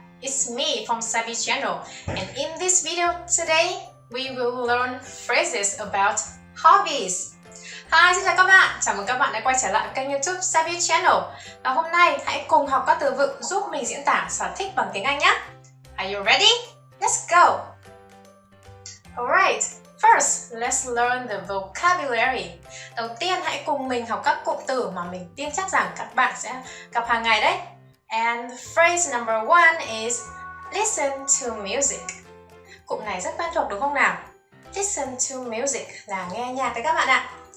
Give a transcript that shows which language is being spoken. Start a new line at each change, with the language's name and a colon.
English: It's me from Sabichannel, and in this video today we will learn phrases about hobbies.
Vietnamese: Hi, xin chào các bạn. Chào mừng các bạn đã quay trở lại kênh YouTube Sabichannel. Và hôm nay hãy cùng học các từ vựng giúp mình diễn tả sở thích bằng tiếng Anh nhé.
English: Are you ready? Let's go. Alright, first let's learn the vocabulary.
Vietnamese: Đầu tiên hãy cùng mình học các cụm từ mà mình tin chắc rằng các bạn sẽ gặp hàng ngày đấy.
English: And phrase number one is listen to music.
Vietnamese: Cụm này rất quen thuộc đúng không nào?
English: Listen to music
Vietnamese: là nghe nhạc đấy các bạn ạ.